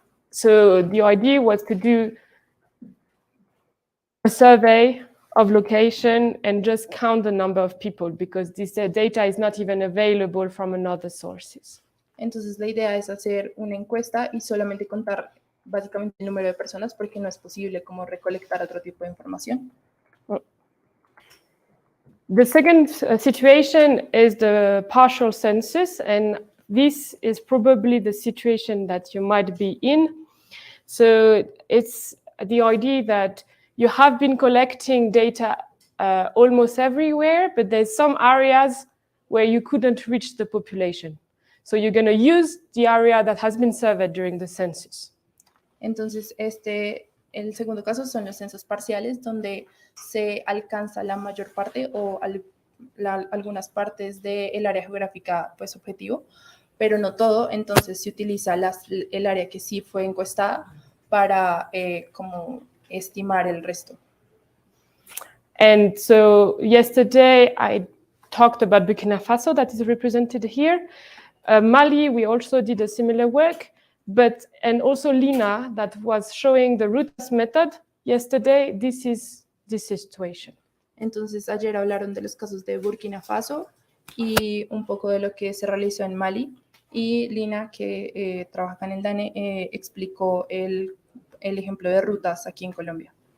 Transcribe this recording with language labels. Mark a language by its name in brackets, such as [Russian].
[English] So the idea was to do a survey of location and just count the number of people because this data is not even available from another sources. [Spanish] Entonces la idea es hacer una encuesta y solamente contar básicamente el número de personas porque no es posible como recolectar otro tipo de información. [English] The second situation is the partial census, and this is probably the situation that you might be in. So it's the idea that you have been collecting data almost everywhere, but there's some areas where you couldn't reach the population. So you're going to use the area that has been surveyed during the census. [Spanish] Entonces, el segundo caso son los censos parciales, donde se alcanza la mayor parte o algunas partes del área geográfica pues, objetivo, pero no todo. Entonces, se utiliza el área que sí fue encuestada para como estimar el resto. [English] And so yesterday I talked about Burkina Faso, that is represented here. Mali, we also did a similar work, and also Lina, that was showing the roots method yesterday. This is the situation. [Spanish] Entonces, ayer hablaron de los casos de Burkina Faso y un poco de lo que se realizó en Mali. Y Lina, que trabaja en el DANE, explicó el ejemplo de rutas aquí en Colombia.